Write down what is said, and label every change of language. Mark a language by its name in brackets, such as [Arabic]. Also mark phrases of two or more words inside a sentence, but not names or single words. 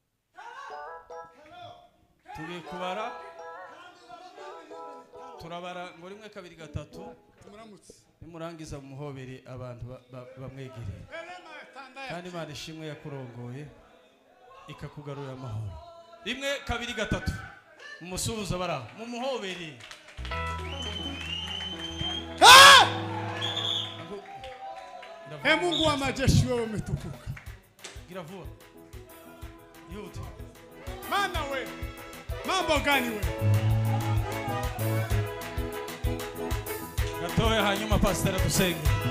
[Kinyarwanda] Tugiye kubara turabara ngo 1 2 3 tumuramutse nimurangiza muhobere abantu bamwegereye kandi Imana ishimwe yakurongoye ikakugarura amahoro. 1 2 3 mumusuhuza bara mumuhobere. [Swahili] Mungu wa majeshi wewe umetukuka. [Kinyarwanda] Gira vuba. Yute. [Swahili] Mana wewe. Mambo gani wewe? [Kinyarwanda] Gatoya hanyuma pastor dusenge.